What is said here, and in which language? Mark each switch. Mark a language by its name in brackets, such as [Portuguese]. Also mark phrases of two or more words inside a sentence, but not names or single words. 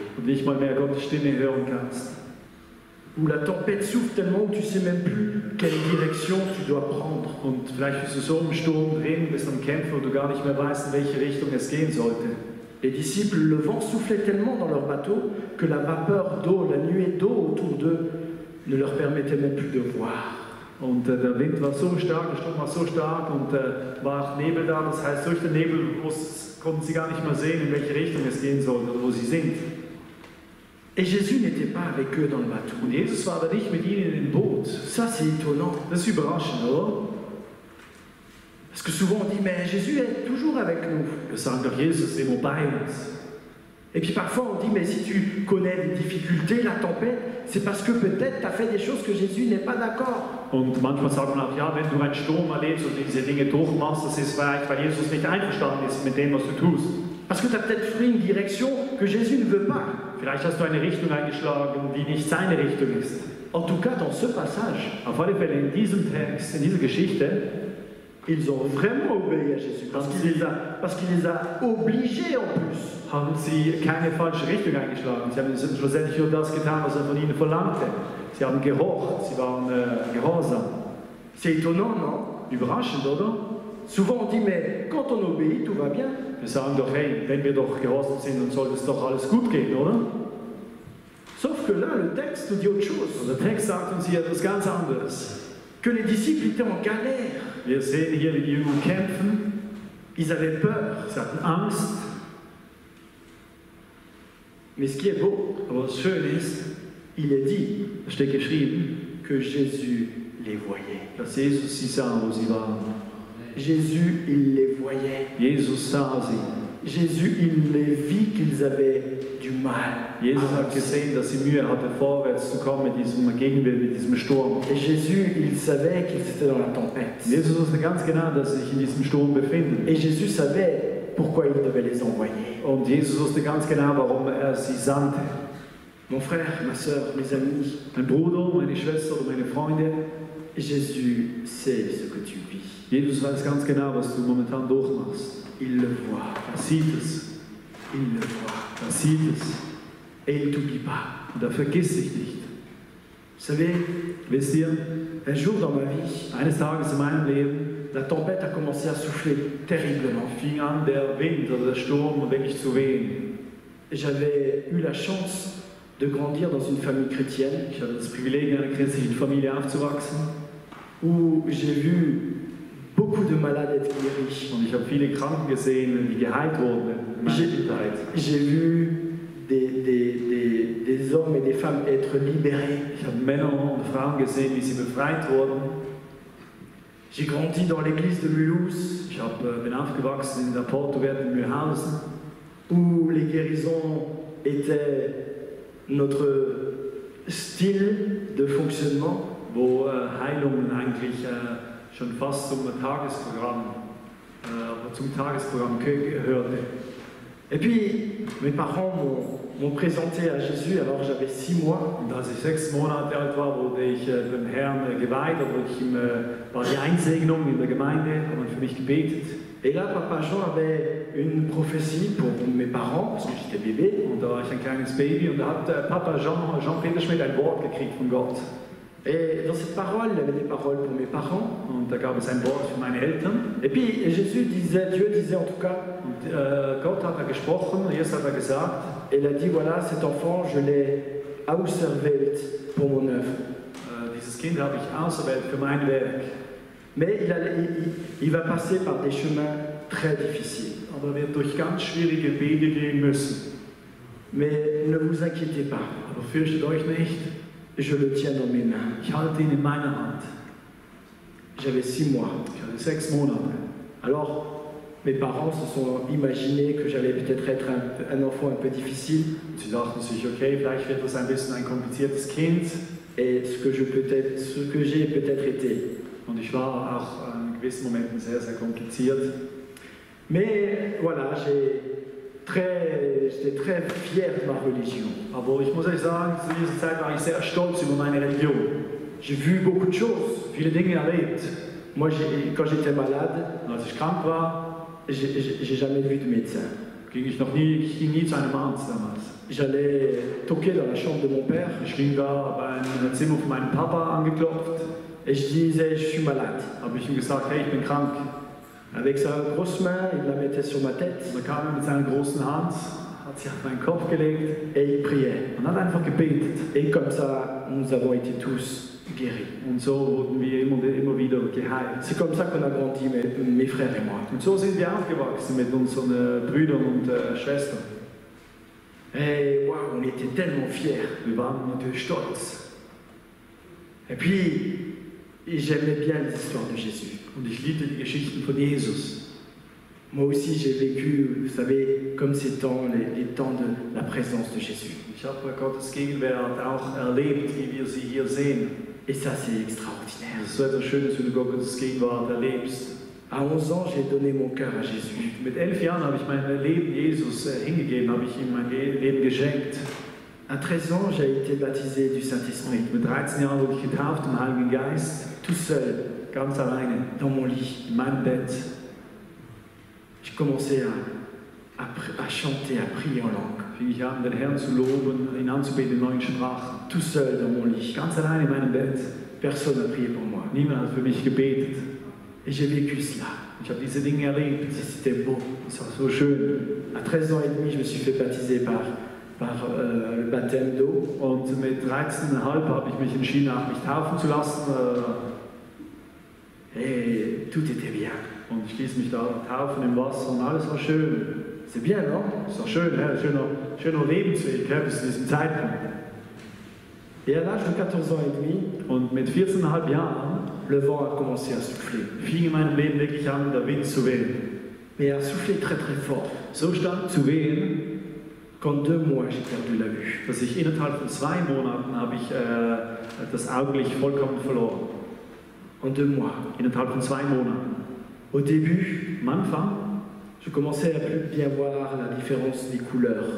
[German] Und nicht mal mehr Gottes Stimme hören kannst. [French] Où la tempête souffle tellement que tu ne sais même plus quelle direction tu dois prendre. [German] Und vielleicht bist du so im Sturm drin, bist am Kämpfen, wo du gar nicht mehr weißt, in welche Richtung es gehen sollte. [French] Les disciples, le vent soufflait tellement dans leur bateau que la vapeur d'eau, la nuée d'eau autour d'eux ne leur permettait même plus de voir. [German] Und der Wind war so stark, der Sturm war so stark und war auch Nebel da. Das heißt, durch den Nebel konnten sie gar nicht mehr sehen, in welche Richtung es gehen sollte oder wo sie sind. [French] Et Jésus n'était pas avec eux dans le bateau. [German] Und Jesus war da nicht mit ihnen im Boot. [French] Ça, c'est étonnant. [German] Das ist überraschend, oder? [French] Parce que souvent on dit, mais Jésus est toujours avec nous. [German] Wir sagen doch, Jesus ist immer bei uns. [French] Et puis parfois on dit, mais si tu connais les difficultés, la tempête, c'est parce que peut-être tu as fait des choses que Jésus n'est pas d'accord. [German] Und manchmal sagt man auch, ja, wenn du einen Sturm erlebst und diese Dinge durchmachst, das ist vielleicht, weil Jesus nicht einverstanden ist mit dem, was du tust. [French] Parce que tu as peut-être pris une direction que Jésus ne veut pas. [German] Vielleicht hast du eine Richtung eingeschlagen, die nicht seine Richtung ist. [French] En tout cas, dans ce passage, [German] Auf alle Fälle in diesem Text, in dieser Geschichte, [French] ils ont vraiment obéi à Jésus. Parce qu'il les a obligés en plus. [German] haben sie keine falsche Richtung eingeschlagen. Sie haben schlussendlich nur das getan, was er von ihnen verlangte. Sie haben gehorcht, sie waren gehorsam. [French] C'est étonnant, non? [German] Überraschend, oder? [French] Souvent on dit, mais quand on obéit, tout va bien. [German] Wir sagen doch, hey, wenn wir doch gehorsam sind, dann sollte es doch alles gut gehen, oder? [French] Sauf que là, le texte nous dit autre chose. [German] Und der Text sagt uns hier etwas ganz anderes. [French] Que les disciples étaient en galère. [German] Wir sehen hier, wie die Jünger kämpfen. [French] Ils avaient peur. [German] Sie hatten Angst. [French] Mais ce qui est beau, [German] Aber was schön ist, [French] il est dit [German] da steht geschrieben, [French] que Jésus les voyait. [German] dass Jesus sie sah, wo sie waren. [French] Jésus, il les voyait. [German] Jesus sah sie. [French] Jésus, il les vit qu'ils avaient du mal. [German] Jesus hat gesehen, dass sie Mühe hatte, vorwärts zu kommen mit diesem Gegenwind, mit diesem Sturm. [French] Et Jésus, il savait qu'ils étaient dans la tempête. [German] Jesus wusste ganz genau, dass sie sich in diesem Sturm befinden. [French] Et Jésus savait pourquoi il devait les envoyer. [German] Und Jesus wusste ganz genau, warum er sie sandte. [French] Mon frère, ma soeur, mes amis, [German] Mein Bruder, meine Schwester oder meine Freunde, [French] Jésus sait ce que tu vis. [German] Jesus weiß ganz genau, was du momentan durchmachst. [French] Il le voit. [German] Er sieht es. [French] Il le voit. [German] Er sieht es. [French] Et il ne t'oublie pas. [German] Und er vergisst dich nicht. [French] Vous savez, [German] Wisst ihr, [French] un jour dans ma vie, [German] eines Tages in meinem Leben [French] la tempête a commencé à souffler terriblement. [German] fing an, der Wind oder der Sturm wirklich zu wehen. [French] J'avais eu la chance de grandir dans une famille chrétienne [German] Ich hatte das Privileg, in einer christlichen Familie aufzuwachsen. [French] où j'ai vu beaucoup de malades être guéris. [German] Und ich habe viele Kranken gesehen, die geheilt wurden in meiner Kindheit. [French] J'ai vu des hommes et des femmes être libérés. [German] Ich habe Männer und Frauen gesehen, wie sie befreit wurden. [French] J'ai grandi dans l'église de Mulhouse, [German] Ich bin aufgewachsen in der Portowert in Mühlhausen, [French] où les guérisons étaient notre style de fonctionnement. [German] wo Heilungen eigentlich schon fast zum Tagesprogramm gehörte. [French] Et puis, mes parents m'ont présenté à Jésus alors j'avais 6 mois. [German] Und als ich 6 Monate alt war, wurde ich dem Herrn geweiht, war die Einsegnung in der Gemeinde, haben für mich gebetet. [French] Et là, Papa Jean avait une prophétie pour mes parents, parce que j'étais bébé. [German] Und da war ich ein kleines Baby und da hat Papa Jean-Peter Schmidt ein Wort gekriegt von Gott. [French] Et dans cette parole, il y avait des paroles pour mes parents. [German] Und da gab es ein Wort für meine Eltern. [French] Et puis Dieu disait en tout cas, [German] Und Gott hat da gesprochen, Jesus hat da gesagt, [French] il a dit voilà, cet enfant, je l'ai auserwählt pour mon œuvre. [German] Dieses Kind habe ich auserwählt für mein Werk. [French] Mais il va passer par des chemins très difficiles. [German] Aber er wird durch ganz schwierige Wege gehen müssen. [French] Mais ne vous inquiétez pas, [German] Aber fürchtet euch nicht, [French] je le tiens dans mes mains. [German] ich halte ihn in meiner Hand. [French] J'avais 6 mois. [German] Ich hatte 6 Monate. [French] Alors, mes parents se sont imaginés que j'allais peut-être être un enfant un peu difficile. [German] Und sie dachten sich, okay, vielleicht wird das ein bisschen ein kompliziertes Kind. [French] Et ce que j'ai peut-être été. [German] Und ich war auch in gewissen Momenten sehr, sehr kompliziert. [French] Mais voilà, j'étais très fier de ma religion. [German] Aber ich muss euch sagen, zu dieser Zeit war ich sehr stolz über meine Religion. [French] J'ai vu beaucoup de choses. [German] Viele Dinge erlebt. [French] Moi, quand j'étais malade, [German] Als ich krank war, [French] j'ai jamais vu de médecin. [German] ging ich ging nie zu einem Arzt damals. [French] J'allais toquer dans la chambre de mon père [German] Ich ging da beim Zimmer von meinem Papa angeklopft, [French] et je disais je suis malade. [German] habe ich ihm gesagt, hey, ich bin krank. [French] Avec sa grosse main, il la mettait sur ma tête [German] Und dann kam er mit seiner großen Hand, hat sich auf meinen Kopf gelegt [French] et il priait. [German] und hat einfach gebetet. [French] Et comme ça, nous avons été tous guéris. [German] Und so wurden wir immer wieder geheilt. [French] C'est comme ça qu'on a grandi, mes frères et moi. [German] Und so sind wir aufgewachsen mit unseren Brüdern und Schwestern. [French] Et waouh, on était tellement fiers. [German] Wir waren natürlich stolz. [French] Et puis, j'aimais bien les histoires de Jésus. [German] Und ich liebte die Geschichten von Jesus. [French] Moi aussi, j'ai vécu, vous savez, comme ces temps, les temps de la présence de Jésus. [German] Ich habe Gottes Gegenwart auch erlebt, wie wir sie hier sehen. [French] Et ça, c'est extraordinaire. [German] Es ist so etwas Schönes, wenn du Gottes Gegenwart erlebst. [French] À 11 ans, j'ai donné mon cœur à Jésus. [German] Mit 11 Jahren habe ich mein Leben Jesus hingegeben, habe ich ihm mein Leben geschenkt. [French] À 13 ans, j'ai été baptisé du Saint-Esprit, [German] Mit 13 Jahren wurde ich getauft im Heiligen Geist, [French] tout seul, [German] ganz alleine, [French] dans mon lit. [German] in meinem Bett. [French] J'ai commencé à chanter, à prier en langue, [German] Fing ich an, den Herrn zu loben, ihn anzubeten in neuen Sprachen. [French] tout seul dans mon lit. [German] Ganz alleine in meinem Bett. [French] Personne n'a prié pour moi. [German] Niemand hat für mich gebetet. [French] Et j'ai vécu cela. [German] Ich habe diese Dinge erlebt. [French] Et c'était beau. [German] Es war so schön. [French] À 13 ans et demi, je me suis fait baptiser par le baptême d'eau. [German] Und mit 13,5 habe ich mich entschieden, auch mich taufen zu lassen. [French] Et tout était bien. [German] Und ich ließ mich da taufen im Wasser und alles war schön. [French] C'est bien, non? [German] Es war schön, ja, schöner Lebensweg ja, bis zu diesem Zeitpunkt. [French] Et à l'âge de 14 ans et demi, [German] Und mit 14,5 Jahren [French] le vent a commencé à souffler. [German] fing in meinem Leben wirklich an, der Wind zu wehen. [French] Mais a soufflé très très fort. [German] So stark zu wehen, [French] Qu'en 2 mois, j'ai perdu la vue. [German] dass ich innerhalb von 2 Monaten habe ich das Augenlicht vollkommen verloren. [French] En 2 mois. [German] Innerhalb von 2 Monaten. [French] Au début, [German] Am Anfang, [French] je commençais à plus bien voir la différence des couleurs.